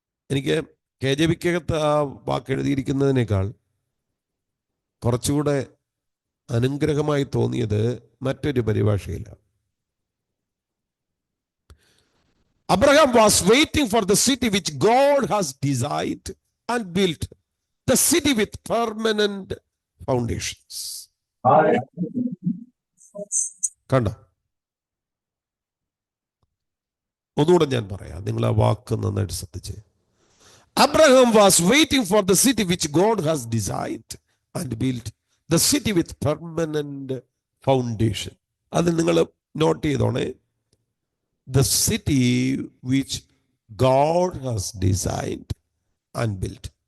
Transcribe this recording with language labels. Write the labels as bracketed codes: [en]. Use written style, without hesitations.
[ml] എനിക്ക് KJVക്കകത്ത് ആ വാക്ക് എഴുതിയിരിക്കുന്നതിനേക്കാൾ കുറച്ചുകൂടെ അനുഗ്രഹമായി തോന്നിയത് മറ്റൊരു പരിഭാഷയിലാണ്. [en] Abraham was waiting for the city which God has designed and built, the city with permanent foundations. [ml] കണ്ടോ? ഒന്നുകൂടെ ഞാൻ പറയാം, നിങ്ങൾ ആ വാക്ക് നന്നായിട്ട് ശ്രദ്ധിച്ച്. [en] Abraham was waiting for the city which God has designed and built, the city with permanent foundation. [ml] അത് നിങ്ങൾ not ചെയ്തോണേ. [en] The city which God has designed and built.